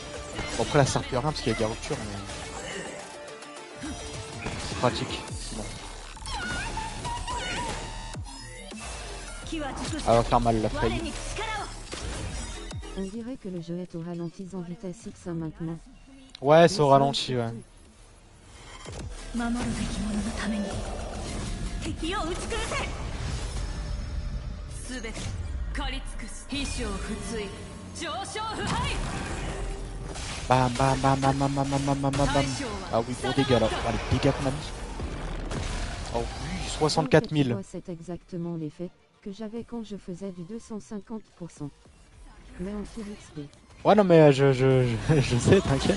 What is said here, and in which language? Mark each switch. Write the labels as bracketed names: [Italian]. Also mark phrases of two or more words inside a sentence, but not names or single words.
[French] Bon, après, là, ça sert plus à rien parce qu'il y a des ruptures, mais c'est pratique. Sinon. Elle va faire mal la Faye. On dirait que le jeu est au ralenti en vitesse X maintenant. Ouais, c'est au ralenti, ouais. [Japanese] 守るべき者のために敵を打ち崩せ。すべて狩り尽くす。飛翔不墜上昇不敗。 Bam, bam, bam, bam, bam, bam, bam, bam, bam, bam. [French] Ah oui, gros dégâts là. Ah, les dégâts qu'on a mis. Oh oui, 64 000. C'est exactement l'effet que j'avais quand je faisais du 250%. Mais en [English] full XP. [French] Ouais, non, mais je sais, t'inquiète.